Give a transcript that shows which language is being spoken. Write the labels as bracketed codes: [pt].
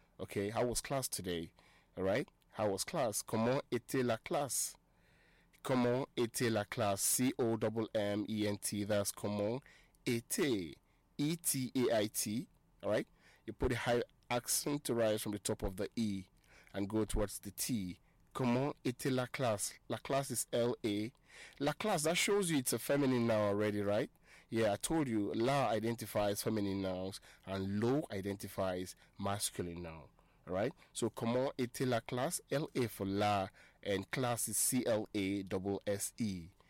[en] Okay, how was class today? All right, how was class? [fr] Comment était la classe? Comment était la classe? [en] C-O-M-M-E-N-T, that's [fr] comment était. [en] E-T-A-I-T, all right? You put a high accent to rise from the top of the E and go towards the T. [fr] Comment était la classe? La classe is L-A. La classe, [en] that shows you it's a feminine noun already, right? Yeah, I told you, la identifies feminine nouns and lo identifies masculine noun, all right? So, [fr] comment était la classe? [en] L-A for la, and classe is C-L-A-S-S-E.